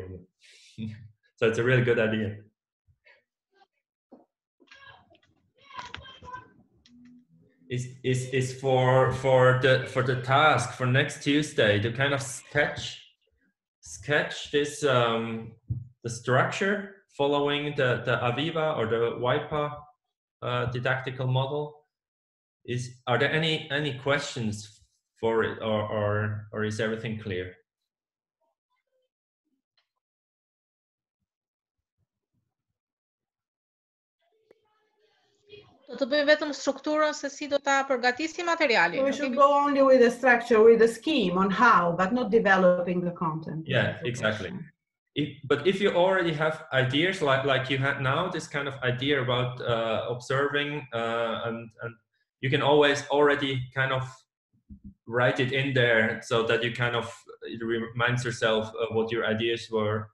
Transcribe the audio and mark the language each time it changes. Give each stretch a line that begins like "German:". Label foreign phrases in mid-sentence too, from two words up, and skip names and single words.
English: So it's a really good idea. Is for the task for next Tuesday to kind of sketch this the structure following the Aviva or the WIPA didactical model. Are there any questions for it, or is everything clear?
Albanian: Do të bëjmë vetëm strukturën se si do ta përgatisim materialin.
English: We should go only with the structure, with the scheme on how, but not developing the content. Yeah, exactly. But if you already have ideas like you had now, this kind of idea about observing, and you can always already kind of write it in there so that you kind of, it reminds yourself of what your ideas were.